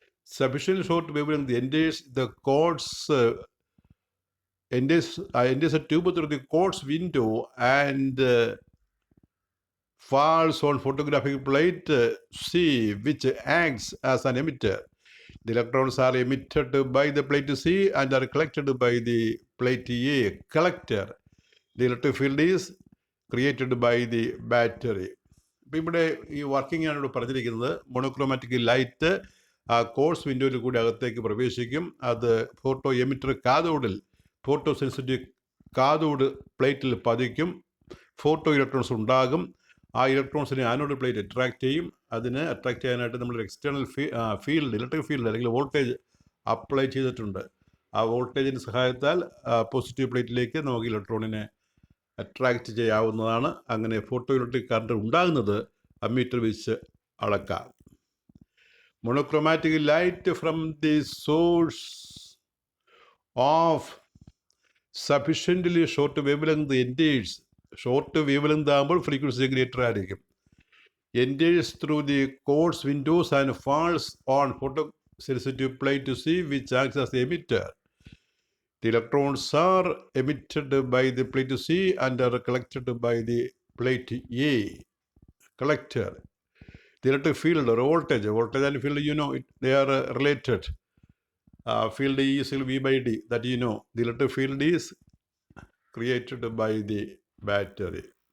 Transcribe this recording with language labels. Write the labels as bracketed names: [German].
[English] The quartz enters a tube through the quartz window and falls on photographic plate C, which acts as an emitter. The electrons are emitted by the plate C and are collected by the plate A, collector. The electric field is created by the battery. [Malayalam] ഇപ്പം ഇവിടെ ഈ working ആണ് ഇവിടെ പറഞ്ഞിരിക്കുന്നത്. Monochromatic light course വിൻഡോയിൽ കൂടി അകത്തേക്ക് പ്രവേശിക്കും. അത് photo emitter കാഥോഡിൽ, photo sensitive cathode പ്ലേറ്റിൽ പതിക്കും. ഫോട്ടോ ഇലക്ട്രോൺസ് ഉണ്ടാകും. ആ ഇലക്ട്രോൺസിനെ ആനോഡ് പ്ലേറ്റ് അട്രാക്റ്റ് ചെയ്യും. അതിന് അട്രാക്റ്റ് ചെയ്യാനായിട്ട് നമ്മൾ എക്സ്റ്റേണൽ ഫീൽഡ്, ഇലക്ട്രിക് ഫീൽഡ് അല്ലെങ്കിൽ വോൾട്ടേജ് അപ്ലൈ ചെയ്തിട്ടുണ്ട്. ആ വോൾട്ടേജിൻ്റെ സഹായത്താൽ പോസിറ്റീവ് പ്ലേറ്റിലേക്ക് നമുക്ക് ഇലക്ട്രോണിനെ അട്രാക്റ്റ് ചെയ്യാവുന്നതാണ്. അങ്ങനെ ഫോട്ടോ ഇലക്ട്രിക് കറണ്ട് ഉണ്ടാകുന്നത് അമ്മീറ്റർ വെച്ച് അളക്കാം. [English] Monochromatic light from the source of sufficiently short wavelength enters. [Malayalam] Short wave length ആകുമ്പോൾ ഫ്രീക്വൻസി ഗ്രേറ്റർ ആയിരിക്കും. [English] Enters through the quartz window and falls on photosensitive plate C, which acts as the emitter. The electrons are emitted by the plate C and are collected by the plate A, collector. The electric field or voltage and field, they are related. Field E is V by D, that you know. The electric field is created by the battery.